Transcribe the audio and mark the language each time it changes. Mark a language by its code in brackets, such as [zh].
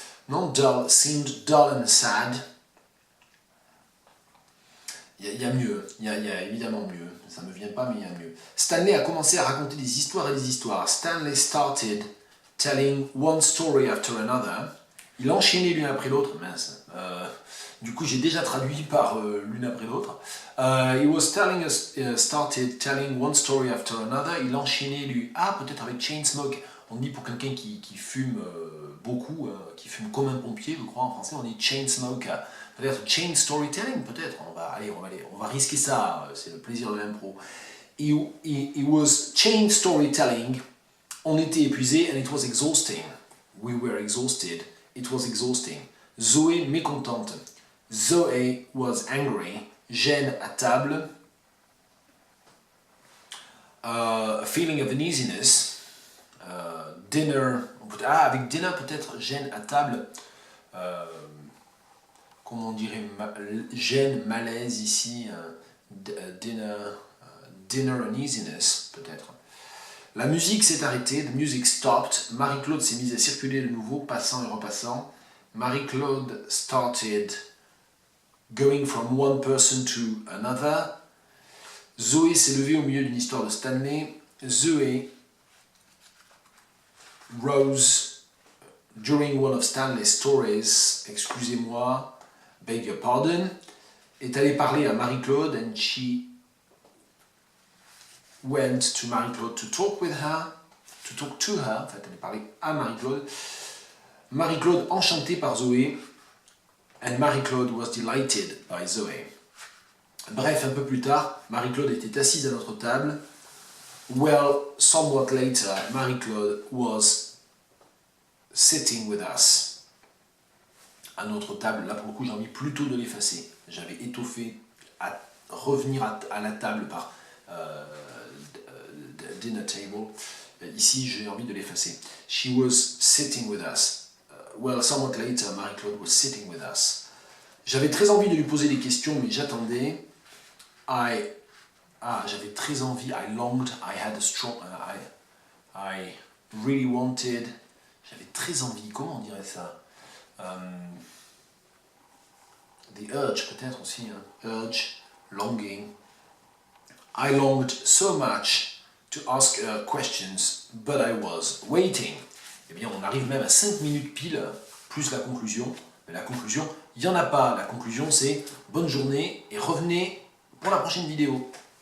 [en] Non, dull, seemed dull and sad. [fr] Il y a mieux, il y a évidemment mieux, ça ne me vient pas mais il y a mieux. Stanley a commencé à raconter des histoires et des histoires. [en] Stanley started telling one story after another. [fr] Il enchaînait l'une après l'autre, mince. Du coup j'ai déjà traduit par l'une après l'autre. [en] Started telling one story after another. [fr] Il enchaînait lui. Ah, peut-être avec chain smoke. On dit pour quelqu'un qui fume beaucoup, qui fume comme un pompier, je crois en français, on dit chain smoke. Peut-être chain storytelling, peut-être. On va risquer ça, c'est le plaisir de l'impro. [en] It was chain storytelling. [fr] On était épuisés [en] and it was exhausting. We were exhausted. It was exhausting. [fr] Zoé mécontente. [en] Zoé was angry. [fr] Gêne à table. [en] A feeling of uneasiness. [fr] Dinner. Avec dinner peut-être. Gêne à table. Comment on dirait, gêne, malaise ici, dinner uneasiness peut-être. La musique s'est arrêtée, [en] the music stopped, [fr] Marie-Claude s'est mise à circuler de nouveau, passant et repassant. [en] Marie-Claude started going from one person to another. [fr] Zoé s'est levée au milieu d'une histoire de Stanley. [en] Zoé rose during one of Stanley's stories, [fr] excusez-moi, [en] beg your pardon, [fr] est allée parler à Marie-Claude [en] and she went to Marie-Claude to talk with her, to talk to her, [fr] en fait elle est parlée à Marie-Claude. Marie-Claude enchantée par Zoé [en] and Marie-Claude was delighted by Zoé. [fr] Bref, un peu plus tard, Marie-Claude était assise à notre table. [en] Well, somewhat later, Marie-Claude was sitting with us. [fr] À notre table, là pour le coup j'ai envie plutôt de l'effacer. J'avais étoffé à revenir à la table par dinner table. Ici j'ai envie de l'effacer. [en] She was sitting with us. Well, somewhat later, Marie-Claude was sitting with us. [fr] J'avais très envie de lui poser des questions, mais j'attendais. J'avais très envie. [en] I longed. I had a strong. I really wanted. [fr] J'avais très envie. Comment on dirait ça? The urge peut-être aussi, hein. [en] Urge, longing. I longed so much to ask her questions, but I was waiting. [fr] Eh bien, on arrive même à 5 minutes pile, plus la conclusion. Mais la conclusion, il n'y en a pas. La conclusion, c'est bonne journée et revenez pour la prochaine vidéo.